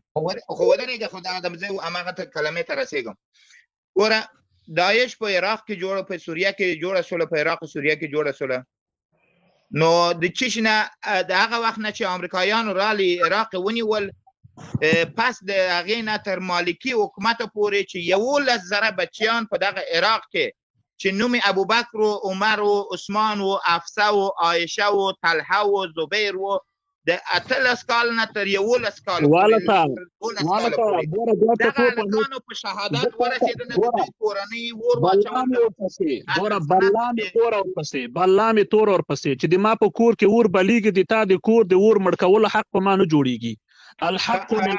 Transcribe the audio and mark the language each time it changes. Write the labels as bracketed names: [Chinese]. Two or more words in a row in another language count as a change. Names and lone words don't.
[Pashto] خو ودرېږه خو دغه زه هماغه کلمې ته رسېږم ګوره داعش په عراق کې جوړه په سوریه کې جوړه سوله په عراق او سوریه کې جوړه سوله نو د چیش نه د هغه وخت نه چې امریکایانو رالی عراق ونیول پس د هغې نه تر مالکي حکومت پورې چې 11,000 بچیان په دغه عراق کې چې نوم ابوبکر و عمر و عثمان و حفصه و عایشه و طلحه و زبیر و د 18 کال نه تر 11 کال دغه هلکانو په شهادت ورسېدل د دوی کورنۍ اور واچول بلا مې تور ورپسې چې د ما په کور کې اور بلیږي د تا د کور د اور مړ کولو حق په ما نه جوړیږي الحق